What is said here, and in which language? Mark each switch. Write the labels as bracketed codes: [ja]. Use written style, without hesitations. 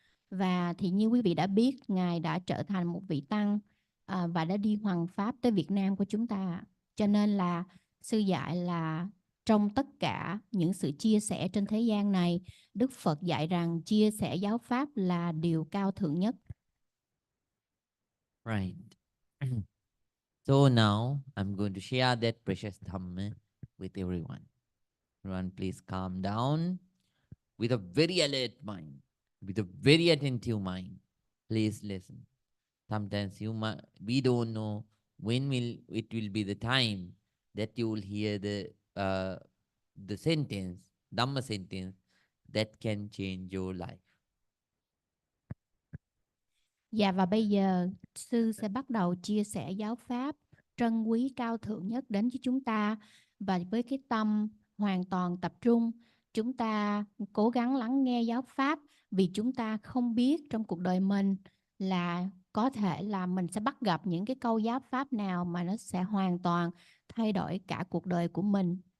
[vi] Và thì như quý vị đã biết, Ngài đã trở thành một vị tăng và đã đi hoằng pháp tới Việt Nam của chúng ta. Cho nên là sư dạy là trong tất cả những sự chia sẻ trên thế gian này, Đức Phật dạy rằng chia sẻ giáo pháp là điều cao thượng nhất. [en] Right. So now I'm going to share that precious Dhamma with everyone. Everyone, please calm down with a very alert mind, with a very attentive mind. Please listen. Sometimes we don't know when it will be the time that you will hear the sentence, Dhamma sentence, that can change your life. [vi] Dạ, và bây giờ sư sẽ bắt đầu chia sẻ giáo pháp trân quý cao thượng nhất đến với chúng ta, và với cái tâm hoàn toàn tập trung, chúng ta cố gắng lắng nghe giáo pháp, vì chúng ta không biết trong cuộc đời mình là có thể là mình sẽ bắt gặp những cái câu giáo pháp nào mà nó sẽ hoàn toàn thay đổi cả cuộc đời của mình.